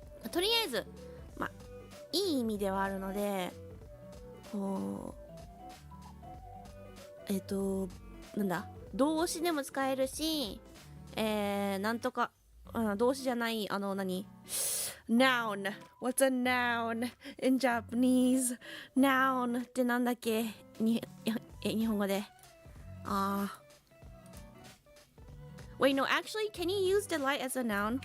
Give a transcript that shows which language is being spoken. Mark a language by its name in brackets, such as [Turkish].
[Japanese] とりあえずいい意味ではあるのでこうなんだ動詞でも使えるしなんとか動詞じゃない何Noun. [English] What's a noun in Japanese? [Japanese] Noun ってなんだっけ日本語で。 [English] Wait, no, actually, can you use delight as a noun?